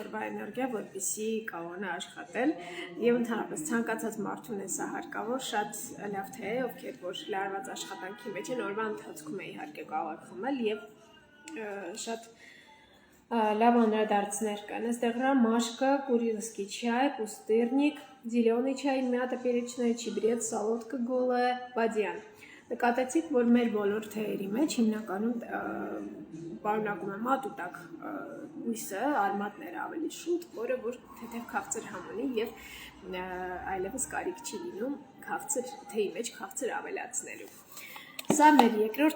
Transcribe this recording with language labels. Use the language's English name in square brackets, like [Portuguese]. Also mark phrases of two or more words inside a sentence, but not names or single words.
[Armenian] օրվա էներգիա, որպեսզի կարողանա աշխատել եւ ընդհանրապես ցանկացած մարդուն է սա հարկավոր, շատ լավ թե ովքեր որ լարված աշխատանքի մեջ են, օրվա ընթացքում է իհարկե կարող խմել եւ շատ լավ անդրադարձներ կան։ Այստեղ [Russian] ромашка, курильский чай, пустырник, зеленый чай, мята перечная, чебрец, солодка голая, бадьян։ [Armenian] Նկատեցիք, որ մեր բոլոր թեյերի մեջ հիմնականում պարունակում է մատուտակ բույսը, արմատները ավելի շուտ, որը որ թեթև քաղցր համ ունի եւ այլևս կարիք չի լինում թեյի մեջ քաղցր ավելացնելու։ Սա մեր երկրորդ